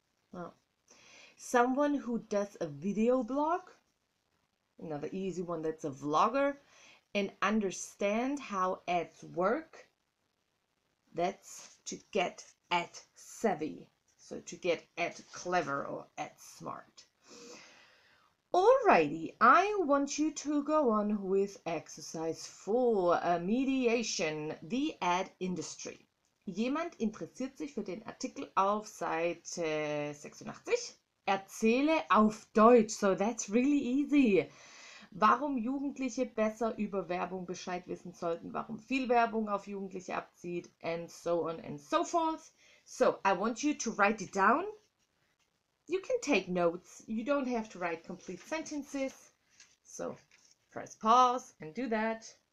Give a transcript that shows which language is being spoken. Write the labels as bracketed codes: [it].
[en] Well, someone who does a video blog, another easy one, that's a vlogger, and understand how ads work, that's to get at savvy. So to get at clever or at smart. Alrighty, I want you to go on with exercise 4, mediation, the ad industry. [de] Jemand interessiert sich für den Artikel auf Seite 86. Erzähle auf Deutsch, [en] so that's really easy. [de] Warum Jugendliche besser über Werbung Bescheid wissen sollten, warum viel Werbung auf Jugendliche abzieht, [en] and so on and so forth. So, I want you to write it down. You can take notes. You don't have to write complete sentences. So, press pause and do that.